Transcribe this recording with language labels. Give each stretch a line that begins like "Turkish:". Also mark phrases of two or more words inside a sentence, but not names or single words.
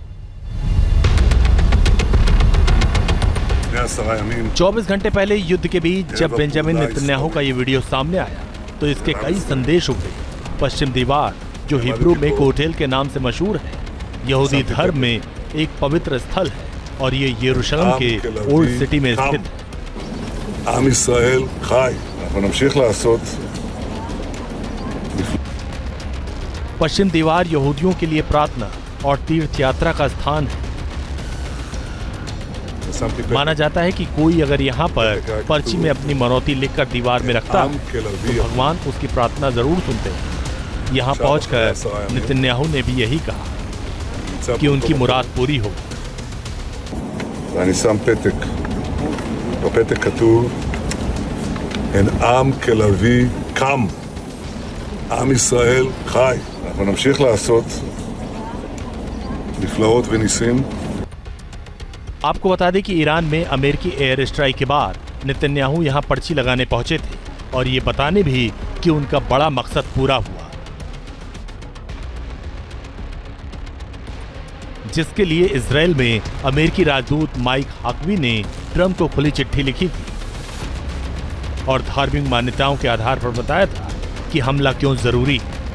Hindi: 24 घंटे पहले युद्ध के बीच जब बेंजामिन नेतन्याहू का ये वीडियो सामने आया, तो इसके कई संदेश उभरे। पश्चिम दीवार, जो हिब्रू मेक होटल के नाम से मशहूर है, यहूदी धर्म में एक पवित्र स्थल है और ये यरूशलेम के ओल्ड सिटी में स्थित है।
Hebrew: עם ישראל חי, אנחנו נמשיך לעשות।
Hindi: पश्चिम दीवार यहूदियों के लिए प्रार्थना, और तीर्थ यात्रा का स्थान है। माना जाता है कि कोई अगर यहाँ पर पर्ची में अपनी मनौती लिखकर दीवार में रखता तो भगवान उसकी प्रार्थना जरूर सुनते हैं। यहाँ पहुंचकर नेतन्याहू ने भी यही कहा कि उनकी मुराद पूरी हो।
Hebrew: ואני שם פתק, בפתק כתוב, אין עם כלביא קם, עם ישראל חי. אנחנו נמשיך לעשות נפלאות וניסים.
Hindi: आपको बता दें कि ईरान में अमेरिकी
English: air strike
Hindi: के बाद नेतन्याहू यहाँ पर्ची लगाने पहुंचे थे और ये बताने भी कि उनका बड़ा मकसद पूरा हुआ, जिसके लिए इजराइल में अमेरिकी राजदूत माइक हाकवी ने ट्रंप को खुली चिट्ठी लिखी थी और धार्मिक मान्यताओं के आधार पर बताया था कि हमला क्यों जरूरी है।